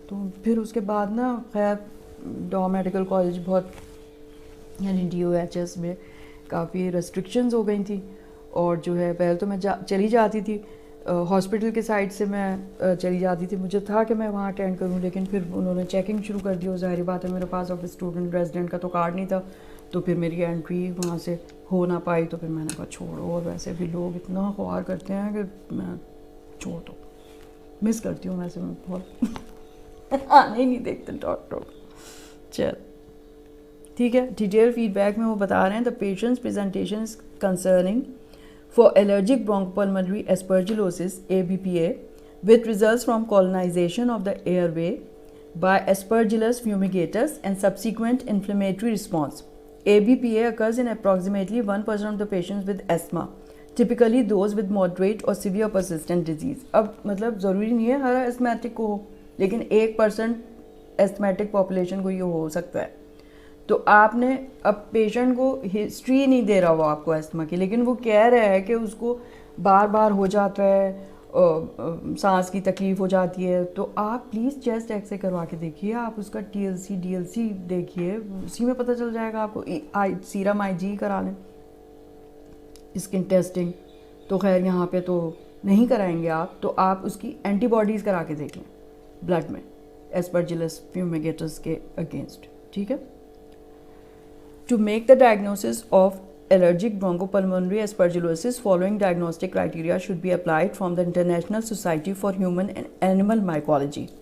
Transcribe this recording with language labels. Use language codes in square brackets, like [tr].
[ur] تو پھر اس کے بعد نا خیر ڈا میڈیکل کالج بہت یعنی DOHS میں کافی ریسٹرکشنز ہو گئی تھیں, اور جو ہے پہلے تو میں چلی جاتی تھی ہاسپٹل کے سائڈ سے, میں چلی جاتی تھی, مجھے تھا کہ میں وہاں اٹینڈ کروں, لیکن پھر انہوں نے چیکنگ شروع کر دی. اور ظاہری بات ہے میرے پاس اب اسٹوڈنٹ ریزیڈنٹ کا تو کارڈ نہیں تھا, تو پھر میری انٹری وہاں سے ہو نہ پائی. تو پھر میں نے کہا چھوڑو, اور ویسے بھی لوگ اتنا خوار کرتے ہیں کہ میں چھوڑ دو, مس کرتی ہوں ویسے میں بہت آنے ہی نہیں دیکھتے ڈاکٹر. چل ٹھیک ہے. ڈیٹیل فیڈ بیک میں وہ بتا رہے ہیں [en] the patient's presentation is concerning for allergic bronchopulmonary aspergillosis ABPA with results from colonization of the airway by Aspergillus fumigatus and subsequent inflammatory response. ABPA occurs in approximately 1% of the patients with asthma, typically those with moderate or severe persistent disease. [ur] اب مطلب ضروری نہیں ہے ہر asthmatic کو ہو, لیکن 1% asthmatic population کو یہ ہو سکتا ہے. تو آپ نے اب پیشنٹ کو ہسٹری نہیں دے رہا وہ آپ کو ایستھما کی, لیکن وہ کہہ رہا ہے کہ اس کو بار بار ہو جاتا ہے سانس کی تکلیف ہو جاتی ہے تو آپ پلیز چیسٹ ایکس رے کروا کے دیکھیے, آپ اس کا T L C D L C دیکھیے, اسی میں پتہ چل جائے گا آپ کو. سیرم آئی جی کرا لیں, اسکن ٹیسٹنگ تو خیر یہاں پہ تو نہیں کرائیں گے آپ, تو آپ اس کی اینٹی باڈیز کرا کے دیکھ لیں بلڈ میں ایسپرجیلس فیومیگیٹس کے اگینسٹ, ٹھیک ہے. [en] To make the diagnosis of allergic bronchopulmonary aspergillosis, following diagnostic criteria should be applied from the International Society for Human and Animal Mycology.